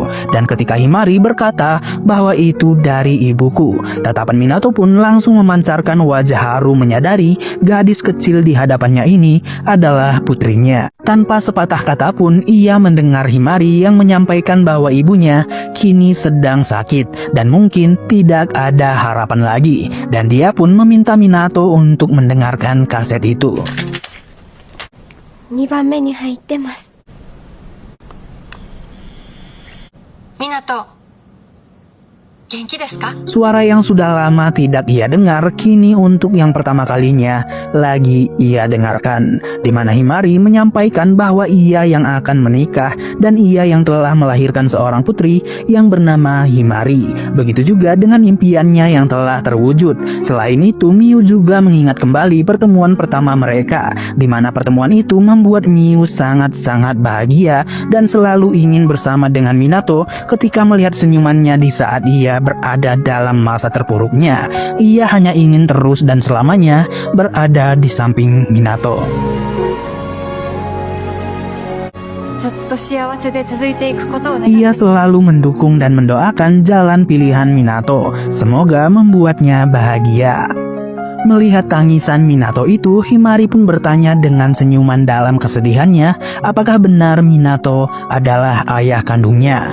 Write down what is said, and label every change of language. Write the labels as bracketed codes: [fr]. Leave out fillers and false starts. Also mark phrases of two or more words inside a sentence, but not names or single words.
[id] Dan ketika Himari berkata bahwa itu dari ibuku, tatapan Minato pun langsung memancarkan wajah haru menyadari gadis kecil di hadapannya ini adalah putrinya. Tanpa sepatah kata pun ia mendengar Himari yang menyampaikan bahwa ibunya kini sedang sakit dan mungkin tidak ada harapan lagi. Dan dia pun meminta Minato untuk mendengarkan kaset itu. [ja] 2番目に入ってます。港、元気ですか? [id] Suara yang sudah lama tidak ia dengar kini untuk yang pertama kalinya lagi ia dengarkan, di mana Himari menyampaikan bahwa ia yang akan menikah dan ia yang telah melahirkan seorang putri yang bernama Himari. Begitu juga dengan impiannya yang telah terwujud. Selain itu, Miu juga mengingat kembali pertemuan pertama mereka, di mana pertemuan itu membuat Miu sangat-sangat bahagia dan selalu ingin bersama dengan Minato ketika melihat senyumannya di saat ia berada dalam masa terpuruknya. Ia hanya ingin terus dan selamanya berada di samping Minato. [ja] ずっと幸せで続いていくことを願って [id] Ia selalu mendukung dan mendoakan jalan pilihan Minato. Semoga membuatnya bahagia. Melihat tangisan Minato itu, Himari pun bertanya dengan senyuman dalam kesedihannya, apakah benar Minato adalah ayah kandungnya.